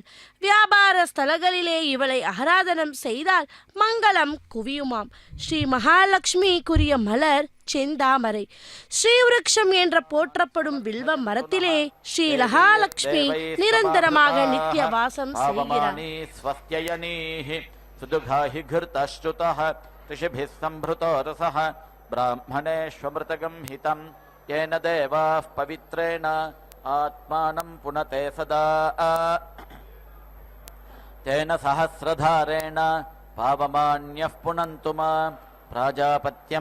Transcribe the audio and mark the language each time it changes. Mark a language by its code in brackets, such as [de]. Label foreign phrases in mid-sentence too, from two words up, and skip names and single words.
[ta] வியாபார ஸ்தலங்களிலே இவளை ஆராதனம் செய்தால் மங்களம் குவியுமாம். ஸ்ரீ மகாலட்சுமிக்குரிய மலர் செந்தாமரை. ஸ்ரீவிருக்ஷம் என்ற போற்றப்படும் வில்வ மரத்திலே ஸ்ரீ மகாலட்சுமி நிரந்தரமாக நித்திய வாசம் செய்கிறார். [sa] ब्राह्मणेष्वमृतगं हितं येन देवाः पवित्रेण आत्मानं पुनते सदा तेन सहस्रधारेण पावमान्यः पुनन्तु मा प्राजापत्यं